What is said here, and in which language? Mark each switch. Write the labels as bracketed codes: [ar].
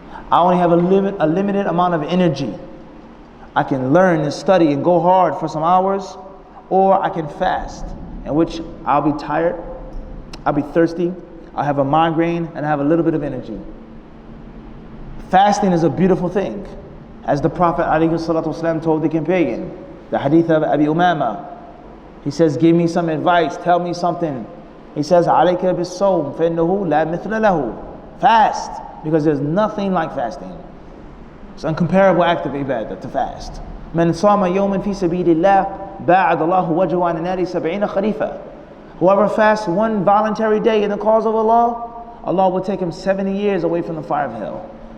[en] I only have a limited amount of energy. I can learn and study and go hard for some hours, or I can fast, in which I'll be tired, I'll be thirsty, I'll have a migraine, and I have a little bit of energy. Fasting is a beautiful thing. As the Prophet ﷺ told the companion, the hadith of Abi Umama, he says, give me some advice, tell me something. He says, [ar] عَلَيْكَ بِالصَّوْمِ فَإِنَّهُ لَا مِثْلَ لَهُ. [en] Fast, because there's nothing like fasting. It's an incomparable act of ibadah to fast. [ar] مَنْ صَامَ يَوْمًا فِي سَبِيلِ اللَّهِ بَاعَدَ اللَّهُ وَجْهُهُ عَنِ النَّارِ 70 خَرِيفًا. [en] Whoever fasts one voluntary day in the cause of Allah, Allah will take him 70 years away from the fire of hell.